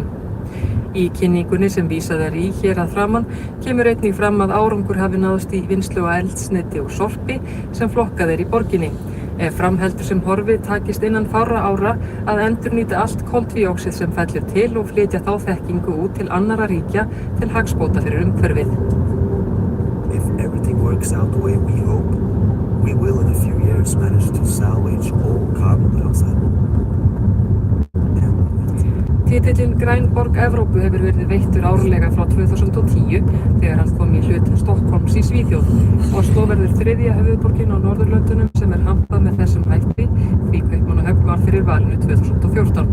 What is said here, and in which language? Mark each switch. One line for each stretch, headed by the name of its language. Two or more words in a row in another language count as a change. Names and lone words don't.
Icelandic: Í kynningunni sem vísað í hér að framan kemur einnig fram að árangur hafi náðst í vinnslu á eldsneyti og sorpi sem flokkað í borginni. Ef framheldur sem horfi takist innan fárra ára að endurnýta allt koltvíóxíð sem fellur til og flytja þá þekkingu út til annarra ríkja til hagsbóta fyrir umhverfið.
English: If everything works out the way we hope, we will in a few years manage to salvage all carbon dioxide.
Icelandic: Titillinn Græn borg Evrópu hefur verið veittur árlega frá 2010 þegar hann kom í hlut Stokkólms í Svíþjóð. Osló verður þriðja höfuðborgin á Norðurlöndunum sem hampað með þessum hætti því Kaupmannahöfn var fyrir valinu 2014.